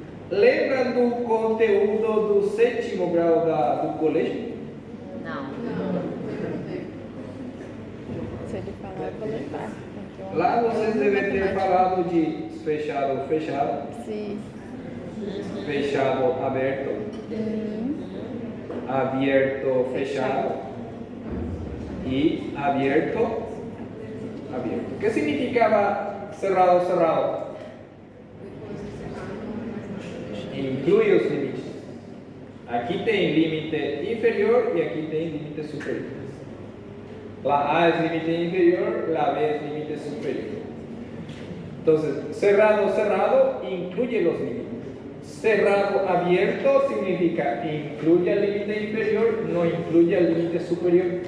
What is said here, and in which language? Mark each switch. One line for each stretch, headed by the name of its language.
Portuguese: Lembra do conteúdo do sétimo grau do colégio? Não. Se ele falar, eu vou lembrar. Lá vocês devem ter falado de fechado, fechado, Sim. fechado, aberto,
Spanish: abierto, fechado y abierto, abierto. ¿Qué significaba cerrado, cerrado?
Portuguese: Incluye os limites. Aqui tem límite inferior e aqui tem límite superior.
Spanish: La A es límite inferior, la B es límite superior. Entonces, cerrado, cerrado incluye los límites. Cerrado, abierto significa incluye el límite inferior, no incluye el límite superior.